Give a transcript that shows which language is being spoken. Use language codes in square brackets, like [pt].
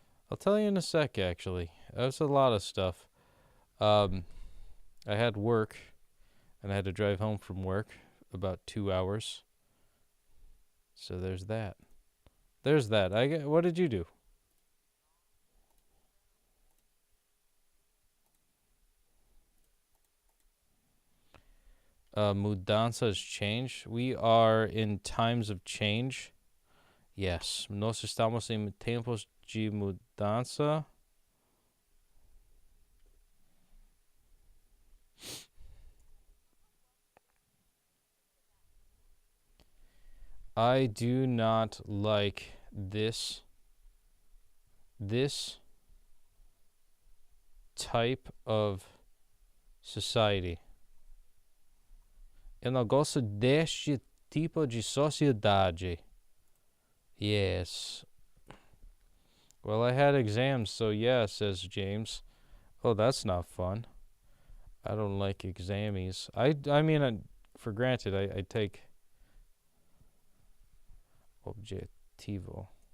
[en] I'll tell you in a sec, actually. That's a lot of stuff. I had work, and I had to drive home from work about 2 hours. So there's that. What did you do? Mudança has changed. We are in times of change. [pt] Yes, nós estamos em tempos de mudança. [en] I do not like this type of society. [pt] Eu não gosto deste tipo de sociedade. Yes. [en] Well, I had exams, so yeah, says James. Oh, that's not fun. I don't like examies. I mean, for granted, I take objetivo.